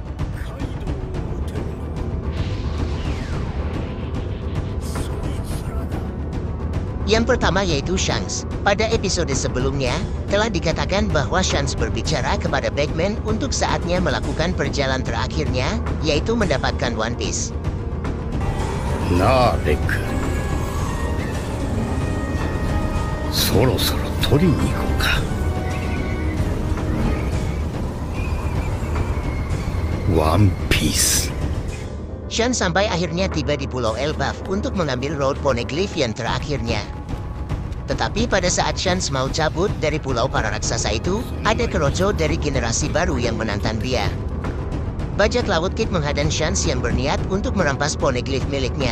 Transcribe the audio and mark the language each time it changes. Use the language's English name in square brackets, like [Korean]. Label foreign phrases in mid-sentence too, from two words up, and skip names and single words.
[Indonesian] Yang pertama yaitu Shanks. Pada episode sebelumnya, telah dikatakan bahwa Shanks berbicara kepada Bagman untuk saatnya melakukan perjalanan terakhirnya, yaitu mendapatkan One Piece. Nah, Beck. [Japanese] そろそろ取りに行こうか. [Indonesian] One Piece. Shan sampai akhirnya tiba di Pulau Elbaf untuk mengambil Road Poneglyph yang terakhirnya. Tetapi pada saat Shanks mau cabut dari pulau para raksasa itu, ada Korocho dari generasi baru yang menantang dia. Bajak laut Kid menghadang Shanks yang berniat untuk merampas Poneglyph miliknya.